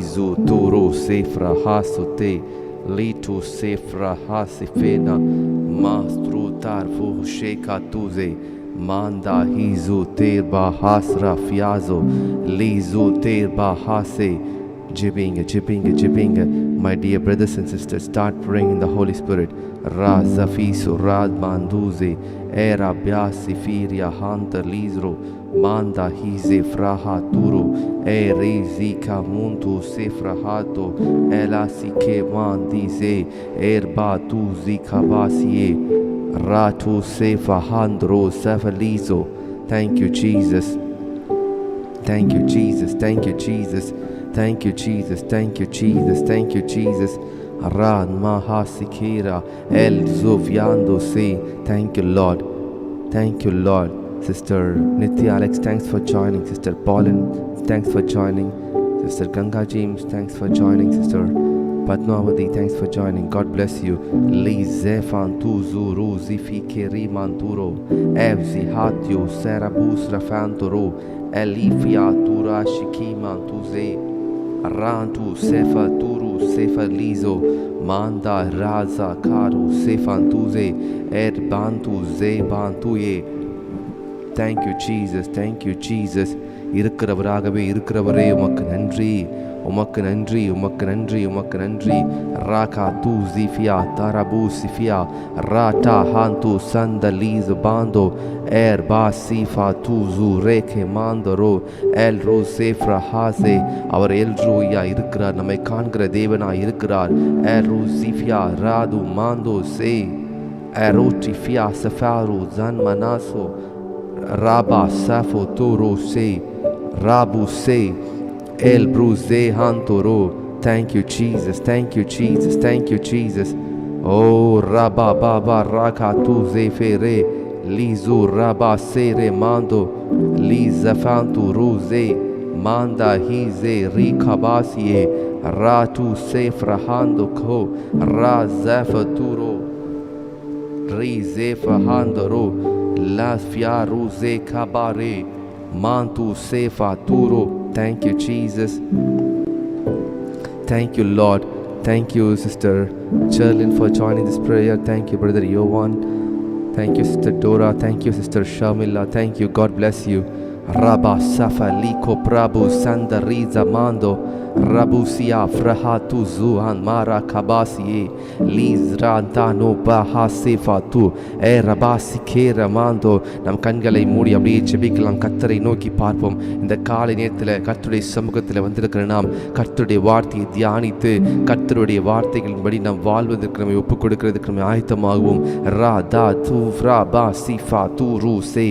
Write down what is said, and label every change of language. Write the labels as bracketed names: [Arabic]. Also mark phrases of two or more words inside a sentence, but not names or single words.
[English] zu turu sefra hasute litu sefra hasifena mastru tarfu sheka tuze manda hizu terba hasra fiazo lizu terba hase. Jibbing. My dear brothers and sisters, start praying in the Holy Spirit. Ra zafisu rad manduze era biasi firia hanta lizro manda hize fraha turu e rezika muntu sefrahato elasike mandize erba tu zikabasie ratu sefahandro sefalizo. Thank you, Jesus. Thank you, Jesus. Thank you, Jesus. Thank you, Jesus. Thank you, Jesus. Thank you, Jesus. Ran mahasikira el zoviando se. Thank you, Lord. Thank you, Lord. Sister Nitya Alex, thanks for joining. Sister Pauline, thanks for joining. Sister Ganga James, thanks for joining. Sister Padmavati, thanks for joining. God bless you. Li zefan tu zuru zifikeri manturo evzi hatyo serabus rafanturo elifia tura shikima tuze rantu sefa turu sefa lizo manda raza karu sefan tuze bantu ze bantuye. Thank you, Jesus. Thank you, Jesus. [Tamil] இருக்கிறவராகவே இருக்கிறவரே உமக்கு நன்றி, உமக்கு நன்றி, உமக்கு நன்றி, உமக்கு நன்றி. ராகா தூ ஜிஃபியா தாராபூ சிஃபியா ராட்டா ஹாந்து சந்தலீஸ் பாந்தோ ஏர் பா சீஃபா தூசு ரேகே மாந்தரோ எல் ரோ சேஃப்ரா ஹாசே. அவர் எல் ரோயா இருக்கிறார், நம்மை காண்கிற தேவனாய் இருக்கிறார். எல் ரோ சிஃபியா ராது மாந்தோ சே எரோட்டி ஃபியா சஃபாரு ஜன் மனாசோ Rabba Safo Toro Se Rabu Se El Bruze Hantoro. [English] Thank you, Jesus. Thank you, Jesus. Thank you, Jesus. Oh Rabba Baba Raka Tu Zefere Lizu Rabba Sere Mando Liza Fantu Ruze Manda Hize Rikabasie Ratu Sefrahando Ko Razafaturo Rizefahandoro La fiaruze kabare mantu sefa turo. Thank you, Jesus. Thank you, Lord. Thank you, Sister Cherlin, for joining this prayer. Thank you, Brother Yovan. Thank you, Sister Dora. Thank you, Sister Shamila. Thank you. God bless you. Rabba Safa Liko Prabhu Sandariza Mando Rabusia Frahatu Zuhan Mara Kabasi Lizrantano Bahasefatu Rabasi Kera Mando. [Tamil] நம் கண்களை மூடி அப்படியே செபிக்கலாம், கர்த்தரை நோக்கி பார்ப்போம். இந்த காலை நேரத்தில் கர்த்தருடைய சமூகத்தில் வந்திருக்கிற நாம் கர்த்தருடைய வார்த்தையை தியானித்து கர்த்தருடைய வார்த்தைகளின்படி நாம் வாழ்வதற்கு நம்மை ஒப்புக் கொடுக்கிறதுக்கு நம்ம ஆயத்தமாகவும். ரா தா தூ ரா பா சிஃபா தூ ரூ சே.